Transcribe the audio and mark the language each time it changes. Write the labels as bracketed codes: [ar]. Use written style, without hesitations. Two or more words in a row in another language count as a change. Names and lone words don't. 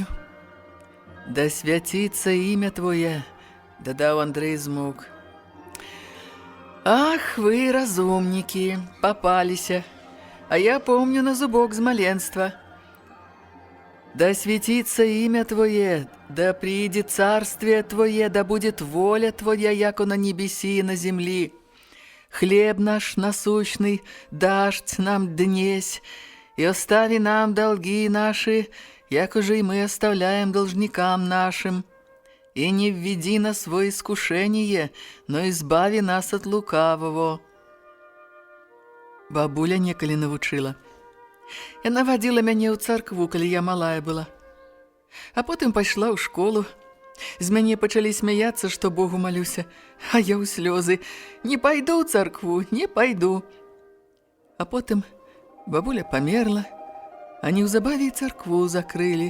[cu] Да свяціцца імя твоє, [be] дадаў Андрэй змоўк. Ах, вы разумнікі, папаліся, а я помню на зубок з маленства. [cu] Да свяціцца імя твоє, да прийде царствие твоє, да будет воля твоя, яко на небесі и на землі. Хлеб наш насущный дашь нам днесь, и остави нам долги наши, яко же и мы оставляем должникам нашим. И не введи нас во искушение, но избави нас от лукавого. [be] Бабуля некалі навучила. Яна вадзіла мяне ў царкву, калі я малая была. А потым пайшла ў школу. З мяне пачалі смяяцца, што Богу малюся, а я ў слёзы. Не пайду ў царкву, не пайду. А потым бабуля памерла, а неўзабаве і царкву закрылі.